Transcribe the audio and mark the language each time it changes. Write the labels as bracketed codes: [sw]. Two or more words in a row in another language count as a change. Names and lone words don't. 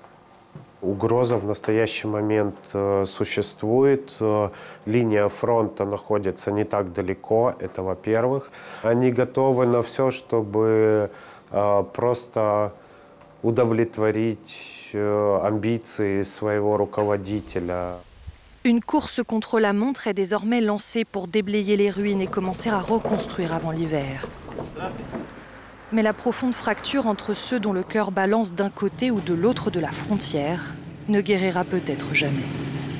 [ru] Угроза в настоящий момент существует. Линия фронта находится не так далеко, это во-первых. Они готовы на все, чтобы просто удовлетворить амбиции своего руководителя. [fr] Une course contre la montre est désormais lancée pour déblayer les ruines et commencer à reconstruire avant l'hiver. Mais la profonde fracture entre ceux dont le cœur balance d'un côté ou de l'autre de la frontière ne guérira peut-être jamais.